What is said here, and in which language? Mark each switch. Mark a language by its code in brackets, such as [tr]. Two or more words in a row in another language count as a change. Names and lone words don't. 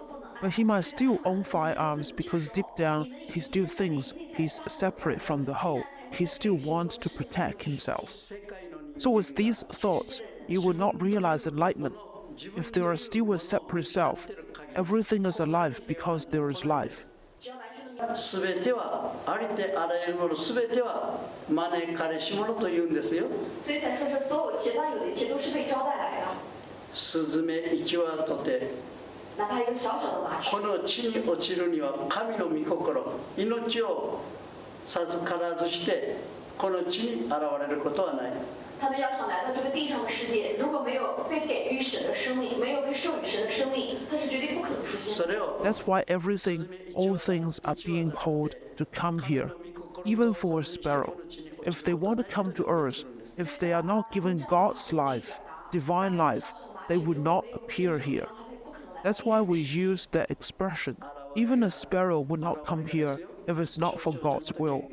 [en] But he might still own firearms because deep down he still thinks he's separate from the whole. He still wants to protect himself. So with these thoughts, you will not realize enlightenment. If there is still a separate self, everything is alive because there is life. [ja] すべてはありてあらゆるものすべては招かれし者と言うんですよ。 [zh] 所以才说这所有前方有的一切都是被招待来的。 [ja] スズメ一羽とて [zh] 哪怕一个小小的麻雀， [ja] この地に落ちるには神の御心、命を授からずしてこの地に現れることはない。 [zh] 他们要想来到这个地上的世界，如果没有被给予神的生命，没有被授予神的生命，他是绝对不可能出现的。 [en] That's why all things are being called to come here, even for a sparrow. If they want to come to earth, if they are not given God's life, divine life, they would not appear here. That's why we use that expression. Even a sparrow would not come here if it's not for God's will.